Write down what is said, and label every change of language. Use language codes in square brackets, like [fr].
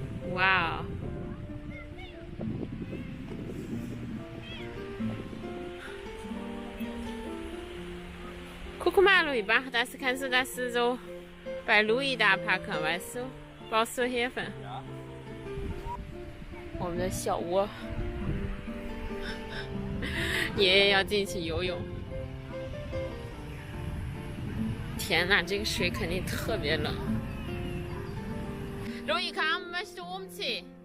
[de] Wow. Guck mal, Louis, das kannst du das so bei Louis da packen, weißt du? Brauchst du Hilfe? Ja. [zh] 我们的小窝，爷爷要进去游泳。天哪，这个水肯定特别冷。 [de] Louis, komm, möchtest du umziehen?